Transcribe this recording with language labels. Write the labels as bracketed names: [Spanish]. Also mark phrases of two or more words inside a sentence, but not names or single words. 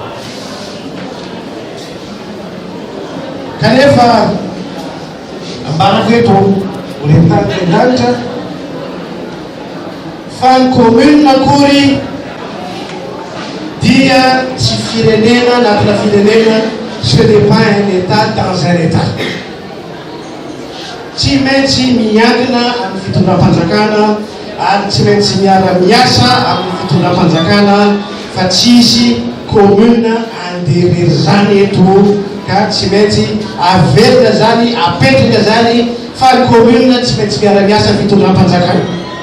[Malagasy] Kanefa ambarako eto horentan'Andriamanitra fa ny commune akory dia tsy firenena anatina firenena, [French] ce n'est pas un état dans un état. [Malagasy] Tsy maintsy miankina amin'ny fitondram-panjakana ary tsy maintsy miara-miasa amin'ny fitondram-panjakana fa tsisy commune anderery zany eto ka tsy maintsy averina zany, apetraka zany fa ny commune tsy maintsy miara-miasa amin'ny fitondram-panjakana.